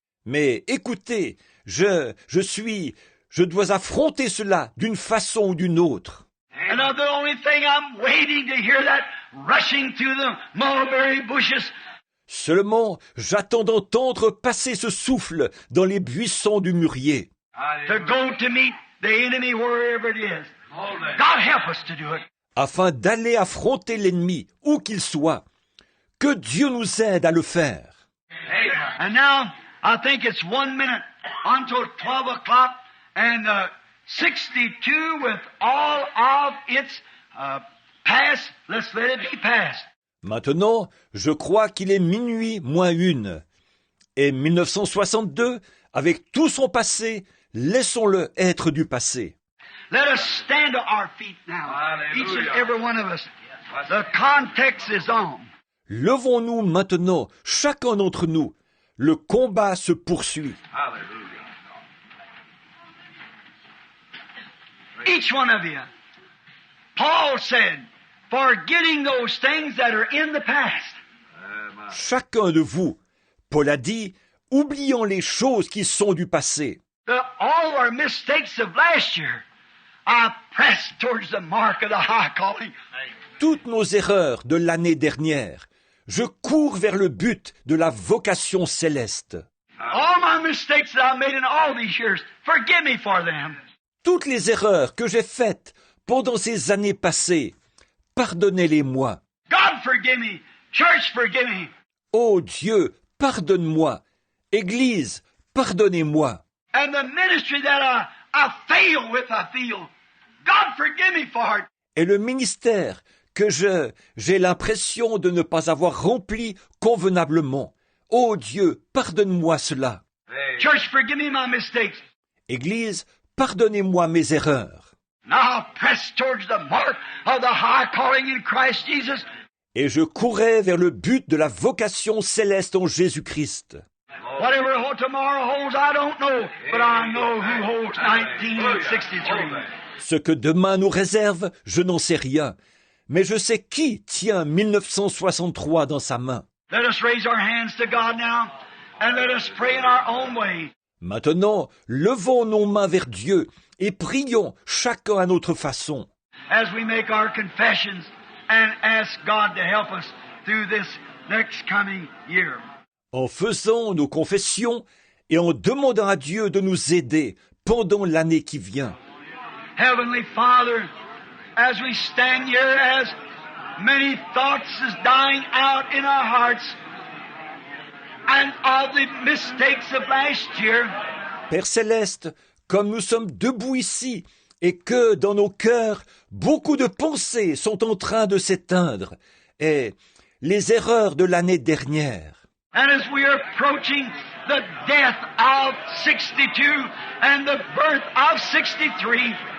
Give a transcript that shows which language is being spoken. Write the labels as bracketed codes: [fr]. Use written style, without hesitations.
[fr] Mais écoutez, je dois affronter cela d'une façon ou d'une autre. [en] And the only thing I'm waiting to hear that rushing through the mulberry bushes. [fr] Seulement, j'attends d'entendre passer ce souffle dans les buissons du mûrier. [en] To go to meet the enemy wherever it is. God help us to do it. [fr] Afin d'aller affronter l'ennemi, où qu'il soit. Que Dieu nous aide à le faire. [en] And now, I think it's 1 minute until 12 o'clock, and 62 with all of its past, let's let it be past. [fr] Maintenant, je crois qu'il est minuit moins une. Et 1962, avec tout son passé, laissons-le être du passé. [en] Let us stand to our feet now, each and every one of us. The context is on. [fr] Levons-nous maintenant, chacun d'entre nous. Le combat se poursuit. [en] Each one of you. Paul said, forgetting those things that are in the past. [fr] Chacun de vous, Paul a dit, oublions les choses qui sont du passé. [en] All our mistakes of last year, I press towards the mark of the high calling. [fr] Toutes nos erreurs de l'année dernière, je cours vers le but de la vocation céleste. [en] All my mistakes that I made in all these years, forgive me for them. [fr] Toutes les erreurs que j'ai faites pendant ces années passées, pardonnez-les-moi. [en] God forgive me. Church forgive me. [fr] Ô Dieu, pardonne-moi. Église, pardonnez-moi. [en] And the ministry that I fail with, I feel. God forgive me for it. [fr] Et le ministère que j'ai l'impression de ne pas avoir rempli convenablement. Ô Dieu, pardonne-moi cela. [en] Church, forgive me my mistakes. [fr] Église, pardonnez-moi mes erreurs. [en] Now press towards the mark of the high calling in Christ Jesus. [fr] Et je courais vers le but de la vocation céleste en Jésus-Christ. [en] Whatever tomorrow holds, I don't know, but I know who holds 1963. [fr] Ce que demain nous réserve, je n'en sais rien. Mais je sais qui tient 1963 dans sa main. [en] Let us raise our hands to God now, and let us pray in our own way. [fr] Maintenant, levons nos mains vers Dieu et prions chacun à notre façon. [en] As we make our confessions and ask God to help us through this next coming year. [fr] En faisant nos confessions et en demandant à Dieu de nous aider pendant l'année qui vient. [en] Heavenly Father, as we stand here, as many thoughts is dying out in our hearts and of the mistakes of last year. [fr] Père Céleste, comme nous sommes debout ici et que dans nos cœurs, beaucoup de pensées sont en train de s'éteindre et les erreurs de l'année dernière. [en] And as we are approaching the death of 62 and the birth of 63,